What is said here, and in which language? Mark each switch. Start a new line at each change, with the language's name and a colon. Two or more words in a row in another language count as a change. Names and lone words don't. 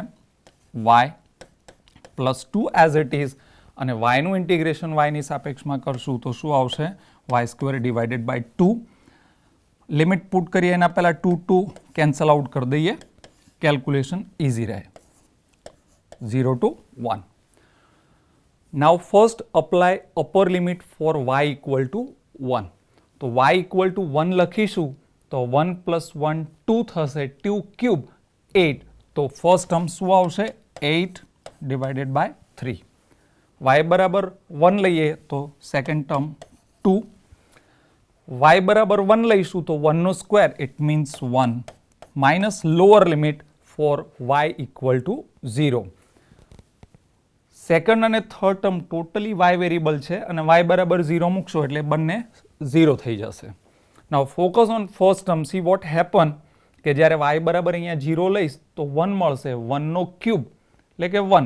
Gujarati: વાય.
English: plus 2 as it is
Gujarati: અને વાયનું ઇન્ટિગ્રેશન વાયની સાપેક્ષમાં કરશું તો શું આવશે?
English: y square divided by 2. limit put
Gujarati: કરીએ એના પહેલાં 2
English: cancel out
Gujarati: કરી દઈએ,
English: calculation easy
Gujarati: રહે.
English: 0 to 1. Now first apply upper limit for y equal to 1.
Gujarati: તો
English: y equal to 1
Gujarati: લખીશું તો 1 plus 1 2 થશે, 2 cube 8. તો
English: first term
Gujarati: શું આવશે? 8
English: divided by
Gujarati: 3. y બરાબર 1 લઈએ તો
English: second term
Gujarati: 2. y બરાબર 1 લઈશું તો 1 નો
English: square it means 1 minus lower limit for y equal to 0.
Gujarati: સેકન્ડ અને થર્ડ ટર્મ ટોટલી y વેરિયેબલ છે અને y બરાબર 0 મૂકશો એટલે બંને 0 થઈ જશે.
English: now focus on first term. see what happen
Gujarati: કે જ્યારે y બરાબર અહીંયા 0 લઈશ તો 1 મળશે, 1 નો ક્યુબ એટલે કે 1.